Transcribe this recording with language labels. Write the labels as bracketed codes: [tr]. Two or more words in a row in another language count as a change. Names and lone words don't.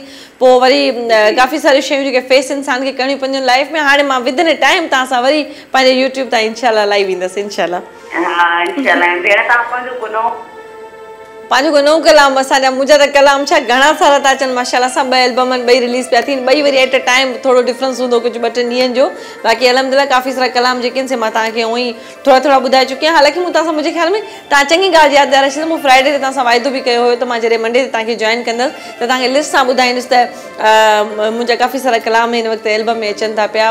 [sd] पोइ वरी काफ़ी सारियूं शयूं जेके फेस इंसान खे करणियूं पवंदियूं लाइफ में, हाणे मां [en] within a time [sd] तव्हां सां वरी पंहिंजे यूट्यूब तां इंशाल्लाह लाइव ईंदसि इंशाल्लाह। पंहिंजो को नओं कलाम असांजा, मुंहिंजा त कलाम छा घणा सारा था अचनि माशाल्लाह। असां 2 एल्बम 2 रिलीज़ पिया थियनि, 2 वरी [en] at a time, [sd] थोरो डिफरेंस हूंदो कुझु 2-3 ॾींहंनि जो। बाक़ी अलहमदिल्ला काफ़ी सारा कलाम जेके आहिनि से मां तव्हांखे उहो ई थोरा ॿुधाए चुकी आहियां। हालांकि मूं तव्हां सां मुंहिंजे ख़्याल में तव्हां चङी ॻाल्हि यादि ॾियारे छॾींदमि। मूं फ्राइडे ते तव्हां सां वाइदो बि कयो हुयो त मां जॾहिं मंडे ते तव्हांखे जॉइन कंदसि त तव्हांखे लिस्ट सां ॿुधाईंदुसि त मुंहिंजा काफ़ी सारा कलाम हिन वक़्तु एल्बम में अचनि था पिया।